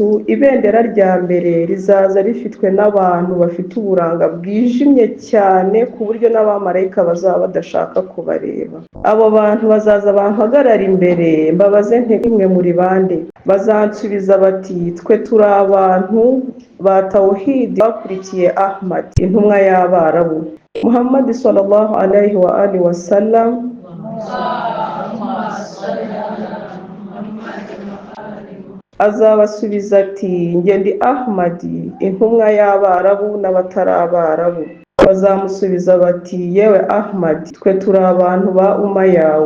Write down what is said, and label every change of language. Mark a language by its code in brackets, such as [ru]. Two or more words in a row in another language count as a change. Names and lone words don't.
[rw] Ibendera rya mbere rizaza rifitwe n'abantu bafite uburanga bwijimye cyane ku buryo n'abamarayika bazaba badashaka kubareba. Abo bantu bazaza bampagarara imbere mbabaze nti imwe muri bande? Bazansubiza bati twe turi abantu ba tawhid bakurikiye Ahmad intumwa y'Abarabu. Muhammad [ar] صلى الله عليه وآله وسلم [rw] azabasubiza ati njye ndi Ahmad intumwa y'Abarabu n'abatari Abarabu. Bazamusubiza bati yewe Ahmad twe turi abantu ba umma yawe.